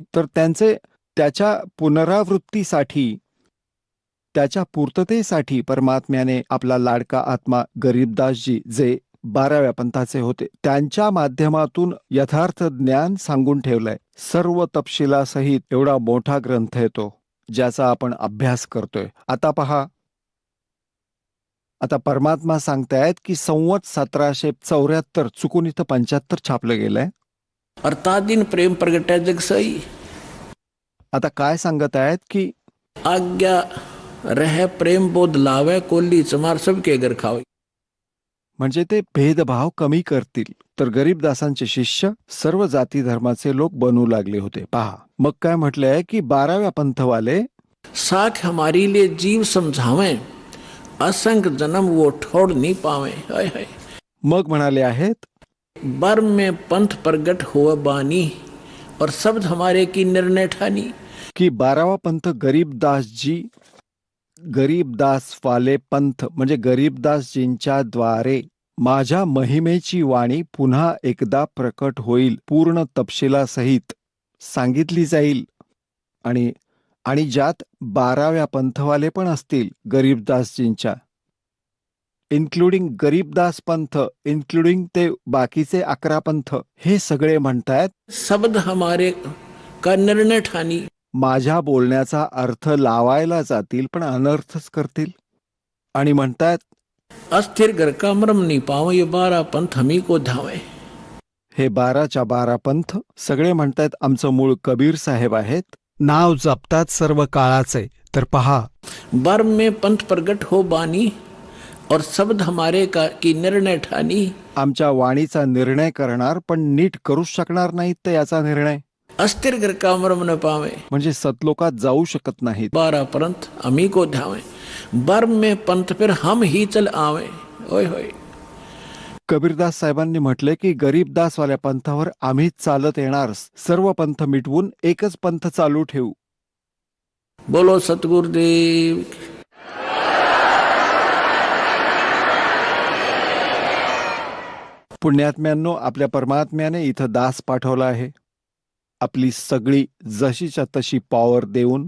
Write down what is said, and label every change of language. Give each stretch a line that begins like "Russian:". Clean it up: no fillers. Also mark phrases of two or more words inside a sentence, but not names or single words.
Marathi: तर त्याच्या पुनरावृत्तीसाठी, त्याच्या पूर्ततेसाठी परमात्म्याने आपला लाडका आत्मा गरीबदासजी, जे 12व्या पंथाचे होते, त्यांच्या माध्यमातून यथार्थ ज्ञान सांगून ठेवलंय. सर्व तपशिलासहित एवढा मोठा ग्रंथ आहे तो, ज्याचा आपण अभ्यास करतोय. आता पहा, आता परमात्मा सांगतायत की संवत 1774, चुकून इथं 75 छापलं गेलंय.
Hindi: और तादिन प्रेम प्रगटे जग सोई.
Marathi: आता काय सांगत आहेत की
Hindi: आज्ञा रह प्रेम बोध लावे, कोल्ली चमार सबके घर खावे.
Marathi: म्हणजे ते भेदभाव कमी करतील. तर गरीबदासांचे शिष्य सर्व जाती धर्माचे लोक बनू लागले होते. पहा, मग काय म्हटलंय की 12व्या पंथवाले,
Hindi: साख हमारी लिए जीव समझावे, असंख्य जन्म वो ठोड़ नहीं पावे. हाय हाय.
Marathi: मग म्हणाले आहेत,
Hindi: बर में पंथ प्रगट हुआ बानी, और शब्द हमारे की निर्णय ठानी.
Marathi: की 12वा पंथ गरीबदास वाले पंथ म्हणजे गरीबदासजींच्या द्वारे माझ्या महिमेची वाणी पुन्हा एकदा प्रकट होईल, पूर्ण तपशिलासहित सांगितली जाईल. आणि आणि ज्यात 12व्या पंथवाले पण असतील गरीबदासजींच्या, इन्क्लुडिंग गरीबदास पंथ, इन्क्लुडिंग ते बाकीचे 11 पंथ, हे सगळे म्हणतायत
Hindi: शब्द हमारे का निर्णय ठानी।
Marathi: माझ्या बोलण्याचा अर्थ लावायला जातील पण अनर्थच करतील, आणि म्हणतायत
Hindi: अस्थिर घर का मरम नहीं पावे, ये 12 पंथ हमी को धावे।
Marathi: हे 12च्या 12 पंथ सगळे म्हणतायत आमचं मूळ कबीर साहेब आहेत. नाव जपतात सर्व काळाचे, तर पहा
Hindi: बर्म में पंथ प्रगट हो बानी, और शब्द हमारे का की निर्णय ठानी।
Marathi: आमच्या वाणीचा निर्णय करणार पण नीट करूच शकणार नाहीत तर याचा निर्णय,
Hindi: अस्थिर घर का मरम न पावे,
Marathi: म्हणजे सतलोकात जाऊ शकत नाहीत.
Hindi: 12 पंथ हमी को धावे। बर्म में पंथ फिर हम ही चल आवे। ओय होय।
Marathi: कबीरदास साहेबांनी म्हटले की गरीबदासवाल्या पंथावर आम्हीच चालत येणार, सर्व पंथ मिटवून एकच पंथ चालू ठेवू.
Hindi: बोलो सतगुरुदेव।
Marathi: पुण्यात्म्यांनो, आपल्या परमात्म्याने इथं दास पाठवला आहे, आपली सगळी जशीच्या तशी पॉवर देऊन.